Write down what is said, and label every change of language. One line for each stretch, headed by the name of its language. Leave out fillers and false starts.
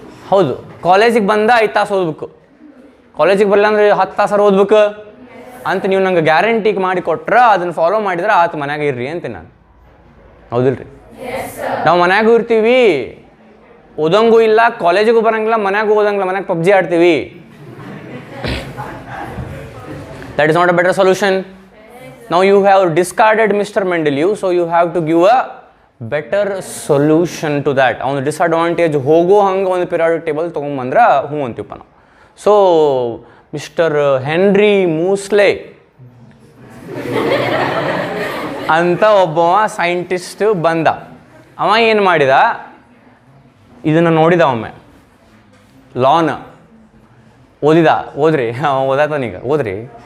Kannada: ಹೌದು, ಕಾಲೇಜಿಗೆ ಬಂದ 5 ತಾಸು ಓದ್ಬೇಕು, ಕಾಲೇಜಿಗೆ ಬರಲ್ಲ ಅಂದರೆ 10 ತಾಸಾರ ಓದ್ಬೇಕು ಅಂತ ನೀವು ನಂಗೆ ಗ್ಯಾರಂಟಿಗೆ ಮಾಡಿ ಕೊಟ್ರೆ ಅದನ್ನು ಫಾಲೋ ಮಾಡಿದ್ರೆ ಆತ ಮನ್ಯಾಗ ಇರ್ರಿ ಅಂತೀನಿ ನಾನು. ಹೌದಿಲ್ರಿ? ನಾವು ಮನ್ಯಾಗೂ ಇರ್ತೀವಿ, ಓದಂಗೂ ಇಲ್ಲ, ಕಾಲೇಜಿಗೂ ಬರೋಂಗಿಲ್ಲ, ಮನ್ಯಾಗೂ ಓದಂಗಿಲ್ಲ, ಮನ್ಯಾಗ ಪಬ್ಜಿ ಆಡ್ತೀವಿ.
English: That is not a better solution. Now you have discarded Mr. Mendeleev, so you have to give a better solution to that.
Kannada: ಅವನು ಡಿಸ್ಅಡ್ವಾಂಟೇಜ್ ಹೋಗೋ ಹಂಗೆ ಒಂದು ಪಿರಿಯಾಡಿಕ್ ಟೇಬಲ್ ತೊಗೊಂಬಂದ್ರೆ ಹ್ಞೂ ಅಂತೀವಪ್ಪ ನಾವು. ಸೊ ಮಿಸ್ಟರ್ ಹೆನ್ರಿ ಮೂಸ್ಲೆ ಅಂತ ಒಬ್ಬ ಸೈಂಟಿಸ್ಟ್ ಬಂದ. ಅವ ಏನು ಮಾಡಿದ, ಇದನ್ನು ನೋಡಿದ, ಒಮ್ಮೆ ಲಾನ ಓದ್ರಿ, ಓದಾತನೀಗ ಓದ್ರಿ.